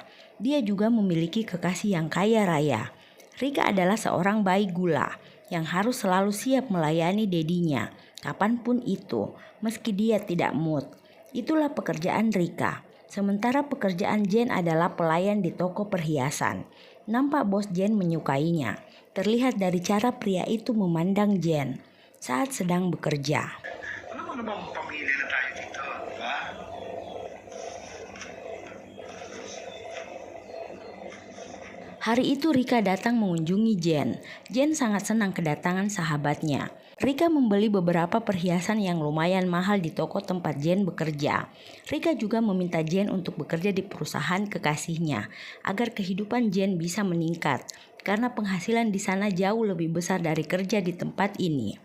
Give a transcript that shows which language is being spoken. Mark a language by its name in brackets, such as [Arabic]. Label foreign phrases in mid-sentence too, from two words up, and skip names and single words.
[Indonesian] Dia juga memiliki kekasih yang kaya raya. Rika adalah seorang bayi gula yang harus selalu siap melayani dedinya, kapanpun itu, meski dia tidak mood. Itulah pekerjaan Rika. Sementara pekerjaan Jen adalah pelayan di toko perhiasan. Nampak bos Jen menyukainya. Terlihat dari cara pria itu memandang Jen saat sedang bekerja. [Filipino] Alam mo namang pamilya na tayo dito, di ba? [Indonesian] Hari itu Rika datang mengunjungi Jen. Jen sangat senang kedatangan sahabatnya. Rika membeli beberapa perhiasan yang lumayan mahal di toko tempat Jen bekerja. Rika juga meminta Jen untuk bekerja di perusahaan kekasihnya agar kehidupan Jen bisa meningkat karena penghasilan di sana jauh lebih besar dari kerja di tempat ini.